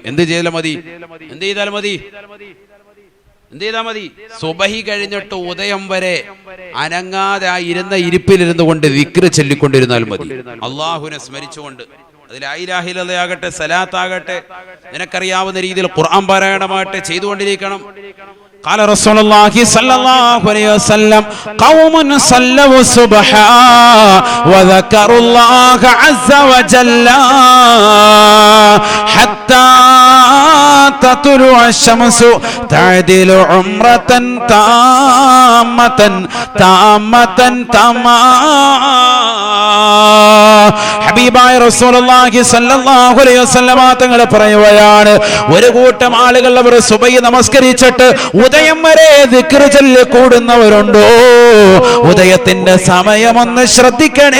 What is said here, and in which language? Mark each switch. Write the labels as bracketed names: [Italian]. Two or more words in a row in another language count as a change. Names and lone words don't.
[Malayalam] എന്ത് ചെയ്താൽ മതി? സുബഹി കഴിഞ്ഞിട്ട് ഉദയം വരെ അനങ്ങാതെ ആ ഇരുന്ന ഇരിപ്പിലിരുന്നു കൊണ്ട് ദിക്ർ ചൊല്ലിക്കൊണ്ടിരുന്നാൽ മതി. അള്ളാഹുവിനെ സ്മരിച്ചുകൊണ്ട്. അതിൽ [Arabic] لا إله إلا الله [Malayalam] ആകട്ടെ, സലാത്താകട്ടെ, നിനക്കറിയാവുന്ന രീതിയിൽ ഖുർആൻ പാരായണമാകട്ടെ ചെയ്തുകൊണ്ടിരിക്കണം. [Arabic] قال رسول الله صلى الله عليه وسلم قوم صلوا الصبح وذكروا الله عز وجل حتى تطلع الشمس تعدل عمرة تامة [Malayalam] ഹബീബായ [Arabic] رسول الله صلى الله عليه وسلم [Malayalam] തങ്ങൾ പറയുകയാണ്, ഒരു കൂട്ടം ആളുകൾ അവർ സുബഹി നമസ്കരിച്ചിട്ട് ഉദയം വരെ ദിക്ർ ചൊല്ലി കൂടുന്നവരുണ്ടോ? ഉദയത്തിന്റെ സമയമൊന്ന് ശ്രദ്ധിക്കണേ.